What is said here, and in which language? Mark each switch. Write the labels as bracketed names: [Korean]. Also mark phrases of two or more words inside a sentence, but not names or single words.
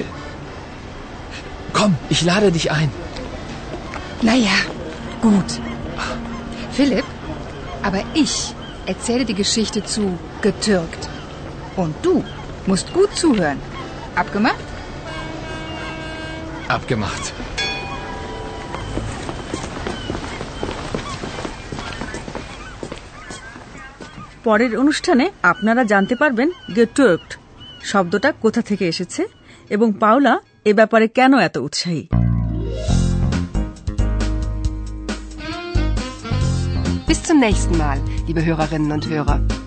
[German] Komm, ich lade dich ein. Naja, gut. Philipp, aber ich erzähle die Geschichte zu getürkt. Und du musst gut zuhören. Abgemacht? Abgemacht. [Bangla] পরের অনুষ্ঠানে আপনারা জানতে পারবেন গেটুর্কড শব্দটা কোথা থেকে এসেছে এবং পাওলা এ ব্যাপারে কেন এত উৎসাহী। [German] Bis zum nächsten Mal, liebe Hörerinnen und Hörer.